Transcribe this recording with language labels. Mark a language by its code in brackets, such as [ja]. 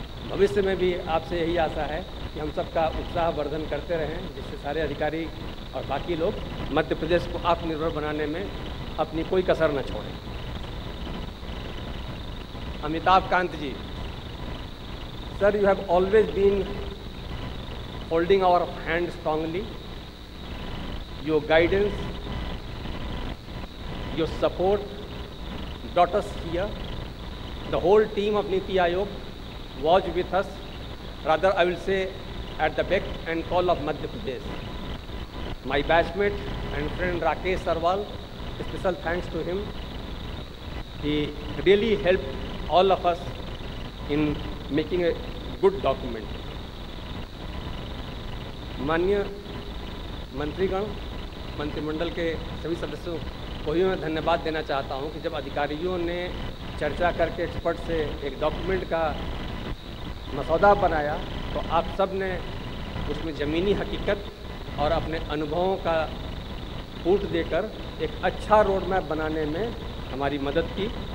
[hi] भविष्य में भी आपसे यही आशा है कि हम सब का उत्साह वर्धन करते रहें, जिससे सारे अधिकारी और बाकी लोग मध्य प्रदेश को आत्मनिर्भर बनाने में अपनी कोई कसर न छोड़ें। [en] Amitabh Kant ji, sir, you have always been holding our hand strongly. your guidance, your support brought us here. The whole team of Niti Aayog was with us, rather I will say at the beck and call of Madhya Pradesh. My batchmate and friend Rakesh Sarwal, special thanks to him. He really helped all of us in making a good document. [hi] माननीय मंत्रीगण, मंत्रिमंडल के सभी सदस्यों को भी मैं धन्यवाद देना चाहता हूं कि जब अधिकारियों ने चर्चा करके एक्सपर्ट से एक डॉक्यूमेंट का मसौदा बनाया तो आप सब ने उसमें ज़मीनी हकीकत और अपने अनुभवों का फूट देकर एक अच्छा रोड मैप बनाने में हमारी मदद की।